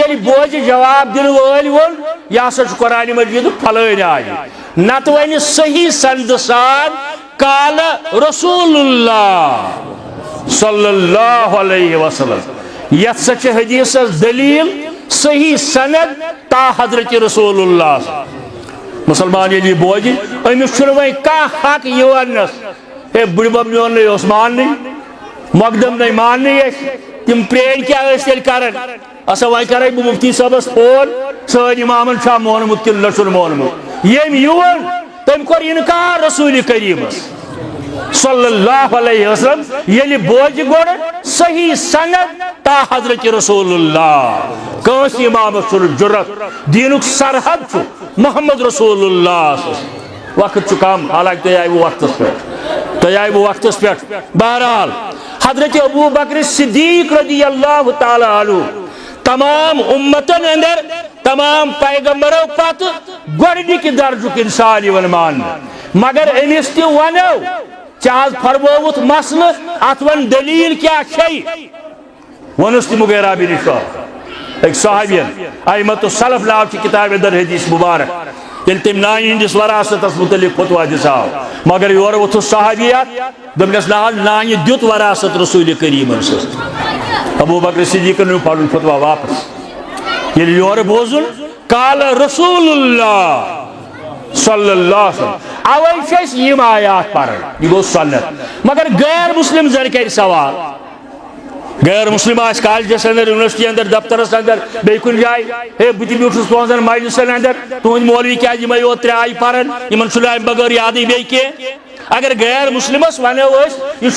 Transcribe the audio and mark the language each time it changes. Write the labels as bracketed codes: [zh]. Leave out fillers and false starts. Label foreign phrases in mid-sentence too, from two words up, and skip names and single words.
[ks] ییٚلہِ بوزِ جواب دِنہٕ وٲلۍ ووٚن یہِ ہسا چھُ قرآن مجیدُک پھلٲنۍ آیہِ نتہٕ وَنہِ صحیح سند سان [ar] قال رسول اللہ صلی اللہ علیہ وسلم [ks] یتھ سا چھِ حدیثس دلیل صحیح سند تا حضرت رسول اللہ مسلمان ییٚلہِ یہِ بوزِ أمِس چھُنہٕ وۄنۍ کانٛہہ حق یہِ وننس ہے بٕڈِبب میون نَے اوس ماننٕے مقدم نَے ماننٕے اَسہِ تِم پرٛٲنۍ کیٛاہ ٲسۍ تیٚلہِ کران اسا وۄنۍ کرے بہٕ مفتی صٲبس فون سٲنۍ اِمامن چھا مونمُت کِنہٕ نہ چھُنہٕ مونمُت ییٚمۍ یور تٔمۍ کوٚر اِنکار رسول کریٖمس [ar] صلی اللہ علیہ وسلم [ks] ییٚلہِ بوزِ گۄڈٕ صحیح سند تا حضرت رسول اللہ کٲنٛسہِ اِمامس چھُنہٕ جُرت دیٖنُک سرحد چھُ محمد رسول اللہ وقت چھُ کم حالانکہ تُہۍ آیوٕ وقتس پٮ۪ٹھ بہرحال حضرت ابو بکر صدیق [ar] رضی اللہ تعالیٰ عنہ [ks] تمام امتن اندر تمام پیغمبروں پتہ گۄڈنِکہِ درجُک انسان یِوان ماننہٕ مگر أمِس تہِ ونو ژےٚ فرمووُتھ مسلہٕ اتھ ون دلیل کیٛاہ چھے ووٚنُس تہِ مغیرہ بن شعبہ أکۍ صحابین ائمۃ السلف ناو چھِ کتابہِ اندر حدیث مبارک ییٚلہِ تٔمۍ نانہِ ہٕنٛدِس وراثتس متعلق فتوا دِژاو مگر یورٕ ووٚتھُس صحابیات دوٚپنس نہ حظ نانہِ دیُت وراثت رسول کریٖمن سۭتۍ ابو بکر صدیقن نیوٗ پنُن فتوا واپس ییٚلہِ یورٕ بوزُن [ar] قال رسول اللہ صلی اللہ علیہ وسلم [ks] اوے چھِ أسۍ یِم آیات پران یہِ گوٚو سنت مگر غیر مسلم زن کرِ سوال غیر مسلم آس کالجس اندر یونیورسٹی اندر دفترس اندر بیٚیہِ کُنہِ جایہِ ہے بہٕ تہِ بیوٗٹھُس تُہنٛزن مجلسن اندر تُہنٛدۍ مولوی کیٛازِ یِمے یوت 3 آیہِ پران یِمن چھُنہٕ امہِ بغٲر یادٕے بیٚیہِ کینٛہہ اگر غیر مسلمس ونو أسۍ یہِ چھُ